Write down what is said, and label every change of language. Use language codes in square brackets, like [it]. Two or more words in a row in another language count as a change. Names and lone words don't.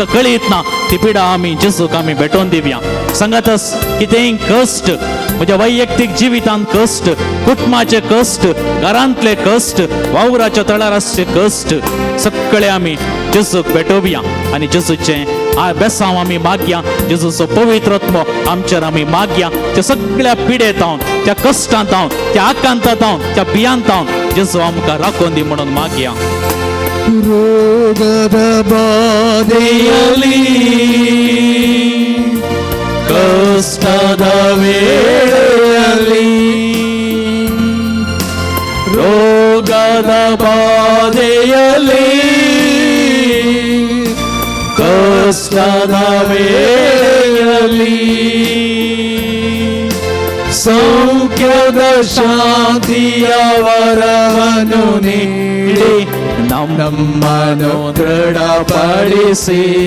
[kok] कळीत ना ती पिडा आमी जेजूक आमी भेटोवन दिवया सांगातच कितेंय कश्ट म्हज्या वैयक्तीक जिवितांत कश्ट कुटुंबाचे कश्ट घरांतले कश्ट वावराच्या तळार आसचे कश्ट सगळे आमी जेजूक भेटोवया आनी जेजूचें बेसांव आमी मागया जेजूचो पवित्र आत्मो आमचेर आमी मागया त्या सगळ्या पिडेंत हांव त्या कश्टांत हांव त्या आकांतांत हांव त्या भियांत हांव जेजू आमकां राखोवन दी म्हणून मागया [kn] ರೋಗದ ಬಾಧೆಯಲ್ಲಿ ಕಷ್ಟದ ವೇಳೆಯಲ್ಲಿ ರೋಗದ ಬಾಧೆಯಲ್ಲಿ ಕಷ್ಟದ ವೇಳೆಯಲ್ಲಿ ಸೌಖ್ಯದ ಶಾಂತಿಯ ವರವನ್ನು ನೀಡಿ ನಮ್ಮನ್ನು ದೃಢಪಡಿಸಿ